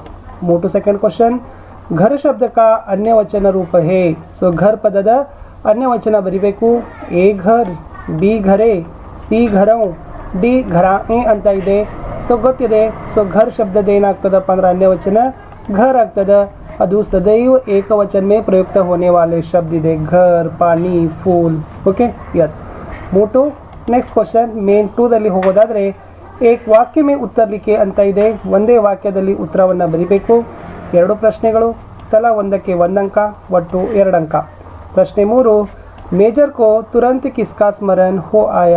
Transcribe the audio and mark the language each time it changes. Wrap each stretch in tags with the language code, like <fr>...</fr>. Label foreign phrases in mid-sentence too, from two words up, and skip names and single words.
<en>move to second question,</en> <hi>घर शब्द का अन्यवचन रूप है.</hi> <kn>ಸೊ ಘರ್ ಪದದ ಅನ್ಯವಚನ ಬರಿಬೇಕು. ಎ ಘರ್, ಬಿ ಘರೆ, ಸಿ ಘರೌ, ಡಿ ಘರಾಎ ಅಂತ ಇದೆ. ಸೊ ಗೊತ್ತಿದೆ. ಸೊ ಘರ್ ಶಬ್ದದ ಏನಾಗ್ತದಪ್ಪ ಅಂದ್ರೆ ಅನ್ಯವಚನ ಘರ್ ಆಗ್ತದೆ.</kn> <hi>ಅದು सदैव एकवचन में प्रयुक्त होने वाले शब्द ಇದೆ. घर, पानी, फूल.</hi> <en>okay, yes. move to next question,</en> <kn>ಮೇನ್ 2ದಲ್ಲಿ ಹೋಗೋದಾದರೆ</kn> <hi>एक वाक्य में उत्तर लिखें</hi> <kn>ಅಂತ ಇದೆ. ಒಂದೇ ವಾಕ್ಯದಲ್ಲಿ ಉತ್ತರವನ್ನು ಬರಿಬೇಕು. 2 ಪ್ರಶ್ನೆಗಳು ತಲಾ ಒಂದಕ್ಕೆ 1 ಅಂಕ, ಒಟ್ಟು 2 ಅಂಕ.</kn> <hi>ಪ್ರಶ್ನೆ 3, मेजर को तुरंत किसका स्मरण हो आया.</hi>